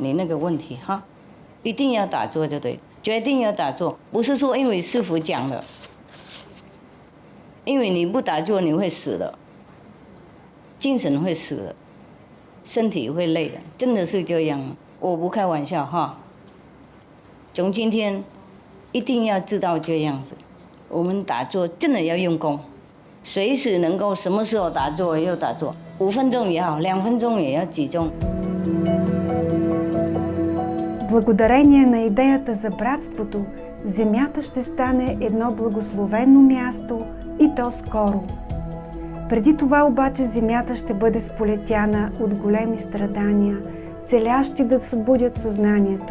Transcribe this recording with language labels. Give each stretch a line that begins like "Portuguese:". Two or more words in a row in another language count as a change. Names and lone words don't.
Chinese: 你那个问题哈，一定要打坐就对，决定要打坐，不是说因为师父讲的，因为你不打坐你会死的，精神会死的，身体会累的，真的是这样，我不开玩笑哈。从今天一定要知道这样子，我们打坐真的要用功。随时能够什么时候打坐又打坐，5分鐘也好，2分鐘也要集中。
Bulgarian: Благодарение на идеята за братството, Земята ще стане едно благословено място и то скоро. Преди това обаче Земята ще бъде сполетяна от големи страдания, целящи да събудят съзнанието.